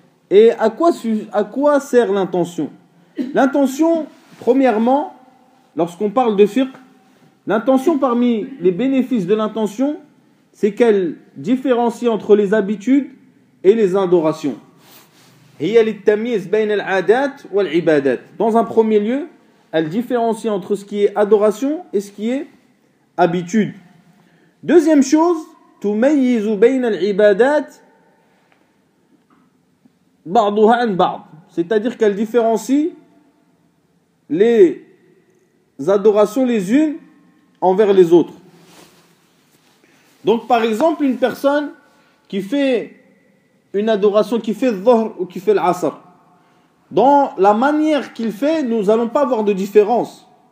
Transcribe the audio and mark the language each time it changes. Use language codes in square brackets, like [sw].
[fr] Et à quoi sert l'intention? L'intention, premièrement, lorsqu'on parle de fiqh, l'intention parmi les bénéfices de l'intention, c'est qu'elle différencie entre les habitudes et les adorations. [ar] هِيَ لِلْتَمِيزِ بَيْنَ الْعَادَاتِ وَالْعِبَادَاتِ. [fr] Dans un premier lieu, elle différencie entre ce qui est adoration et ce qui est habitude. Deuxième chose, [ar] تُمَيِّزُ بَيْنَ الْعِبَادَاتِ بَعْضُهَا أَنْ بَعْضُ. [fr] C'est-à-dire qu'elle différencie les adorations les unes envers les autres. Donc par exemple, une personne qui fait une adoration, qui fait le dhuhr ou qui fait l'asr, dans la manière qu'il fait, nous n'allons pas voir de différence.